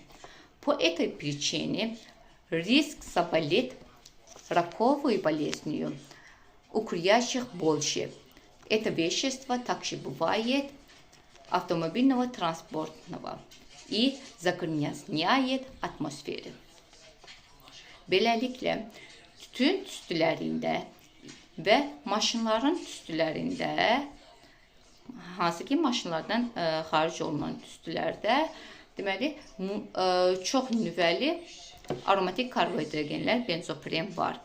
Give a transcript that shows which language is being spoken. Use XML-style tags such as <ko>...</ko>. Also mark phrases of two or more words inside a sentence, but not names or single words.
<ru>По этой причине риск заболеть раковой болезнью у курящих больше. Это вещество также бывает автомобильного транспортного и загрязняет atmosferi.</ru> <az>Beləliklə, tütün tüstülərində və maşınların tüstülərində, hansı ki maşınlardan xaric olunan tüstülərdə, deməli, çox nüvəli aromatik karbonhidrogenlər, benzopiren var.</az>